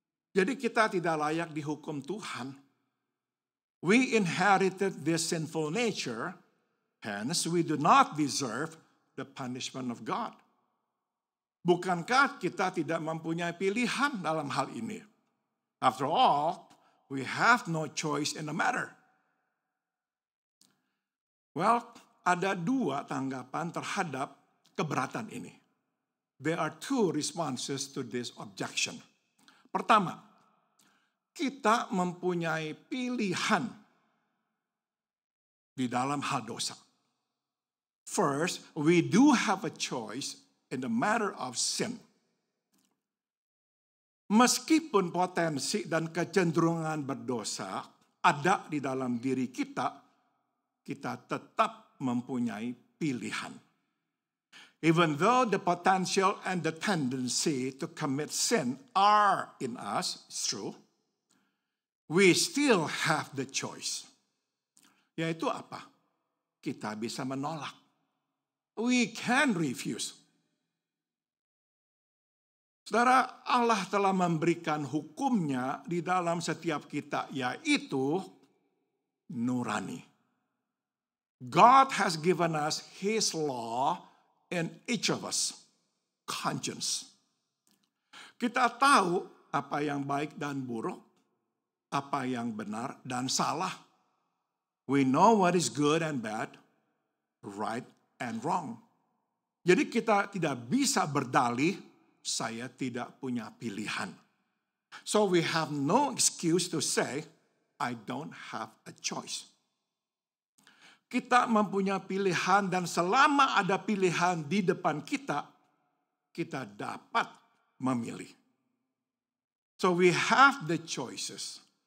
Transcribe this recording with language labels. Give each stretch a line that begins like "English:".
Indonesian: Jadi kita tidak layak dihukum Tuhan.
English: We inherited this sinful nature, hence we do not deserve the punishment of God.
Indonesian: Bukankah kita tidak mempunyai pilihan dalam hal ini?
English: After all, we have no choice in the matter.
Indonesian: Well, ada dua tanggapan terhadap keberatan ini.
English: There are two responses to this objection.
Indonesian: Pertama, kita mempunyai pilihan di dalam hal dosa.
English: First, we do have a choice in the matter of sin.
Indonesian: Meskipun potensi dan kecenderungan berdosa ada di dalam diri kita, kita tetap mempunyai pilihan.
English: Even though the potential and the tendency to commit sin are in us, it's true, we still have the choice.
Indonesian: Yaitu apa? Kita bisa menolak.
English: We can refuse.
Indonesian: Saudara, Allah telah memberikan hukumnya di dalam setiap kita, yaitu nurani.
English: God has given us His law in each of us, conscience.
Indonesian: Kita tahu apa yang baik dan buruk, apa yang benar dan salah.
English: We know what is good and bad, right and wrong.
Indonesian: Jadi kita tidak bisa berdalih, saya tidak punya pilihan.
English: So we have no excuse to say, I don't have a choice.
Indonesian: Kita mempunyai pilihan dan selama ada pilihan di depan kita, kita dapat memilih.
English: So we have the choices.